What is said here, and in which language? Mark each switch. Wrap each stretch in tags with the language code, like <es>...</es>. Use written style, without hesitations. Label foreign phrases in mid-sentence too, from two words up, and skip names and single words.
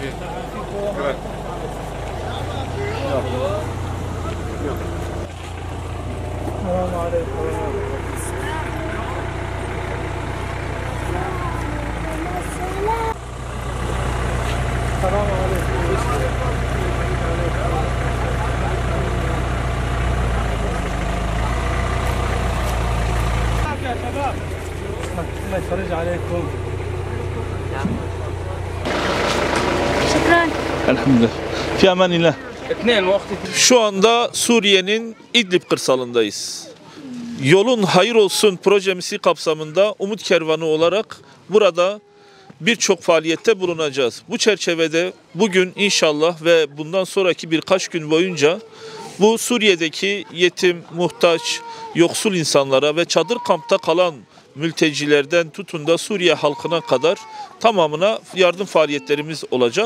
<ar>السلام عليكم السلام يا شباب الله يفرج عليكم شكرا الحمد لله. في أمان الله. اثنين وقت</ar> <tr>Şu anda Suriye'nin İdlib kırsalındayız. Yolun hayır olsun projesi kapsamında Umut Kervanı olarak burada birçok faaliyette bulunacağız. Bu çerçevede bugün inşallah ve bundan sonraki birkaç gün boyunca bu Suriye'deki yetim, muhtaç, yoksul insanlara ve çadır kampta kalan mültecilerden tutun da Suriye halkına kadar tamamına yardım faaliyetlerimiz olacak.</tr>